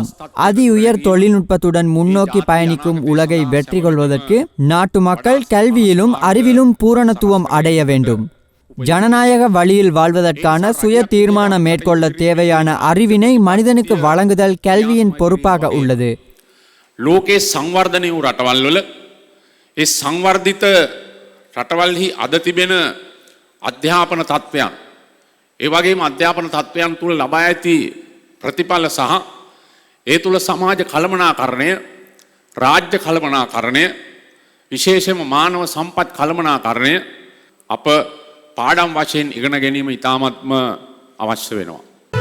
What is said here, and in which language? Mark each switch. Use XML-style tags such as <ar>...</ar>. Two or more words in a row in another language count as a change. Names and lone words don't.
<ta>அதி உயர் தொழில்நுட்பத்துடன் முன்னோக்கி பயணிக்கும் உலகை வெற்றி கொள்வதற்கு நாட்டு மக்கள் கல்வியிலும் அறிவிலும் பூரணத்துவம் அடைய வேண்டும். ஜனநாயக வழியில் வாழ்வதற்கான சுய தீர்மானம் மேற்கொள்ள தேவையான அறிவினை மனிதனுக்கு வழங்குதல் கல்வியின் பொறுப்பாக உள்ளது.</ta> <si>லோகே සංවර්ධනය වූ රටවල් වල ඒ සංවර්ධිත රටවල්හි අද තිබෙන අධ්‍යාපන තත්ත්වයන් ඒ වගේම අධ්‍යාපන තත්ත්වයන් තුළ ලබා ඇති ප්‍රතිඵල සහ ඒ තුළ සමාජ කළමනාකරණය, රාජ්‍ය කළමනාකරණය, විශේෂයෙන්ම මානව සම්පත් කළමනාකරණය අප පාඩම් වශයෙන් ඉගෙන ගැනීම ඉතාමත්ම අවශ්‍ය වෙනවා.</si>